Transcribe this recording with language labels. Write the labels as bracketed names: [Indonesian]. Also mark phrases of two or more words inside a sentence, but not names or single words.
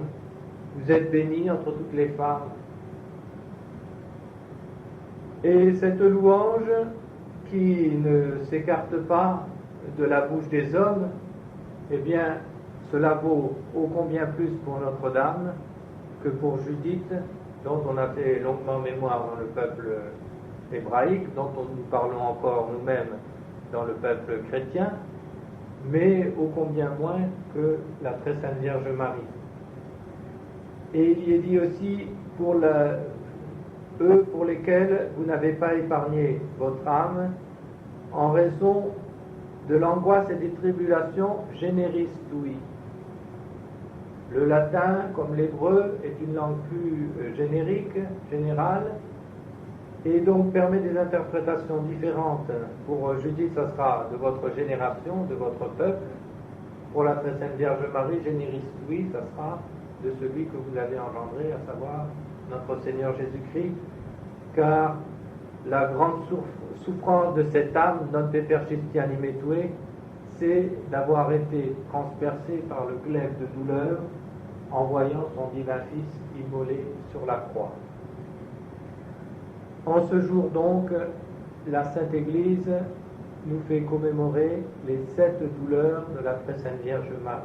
[French] Vous êtes bénie entre toutes les femmes. Et cette louange qui ne s'écarte pas de la bouche des hommes, eh bien, cela vaut ô combien plus pour Notre-Dame que pour Judith, dont on a fait longuement mémoire dans le peuple hébraïque, dont nous parlons encore nous-mêmes dans le peuple chrétien, mais ô combien moins que la Très Sainte Vierge Marie. Et il y est dit aussi pour eux pour lesquels vous n'avez pas épargné votre âme en raison de l'angoisse et des tribulations [Latin] generis tui. [French] Le latin, comme l'hébreu, est une langue plus générique, générale, et donc permet des interprétations différentes. Pour Judith, ça sera de votre génération, de votre peuple. Pour la Très Sainte Vierge Marie, [Latin] generis tui, [French] ça sera de celui que vous avez engendré, à savoir notre Seigneur Jésus-Christ, car la grande souffrance de cette âme, [Latin] non te persisti anime tue, [French] c'est d'avoir été transpercé par le glaive de douleur en voyant son divin Fils immolé sur la croix. En ce jour donc, la Sainte Église nous fait commémorer les 7 douleurs de la Très Sainte Vierge Marie.